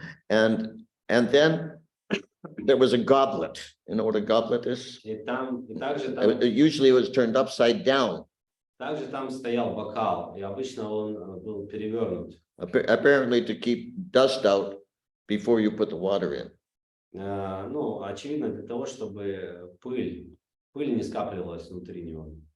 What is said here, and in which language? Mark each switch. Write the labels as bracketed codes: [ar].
[en] And then there was a goblet. You know what a goblet is? [ru] И также там [en] Usually it was turned upside down. [ru] стоял бокал, и обычно он был перевернут. [en] Apparently to keep dust out before you put the water in. [ru] Ну, очевидно, для того, чтобы пыль не скапливалась внутри него.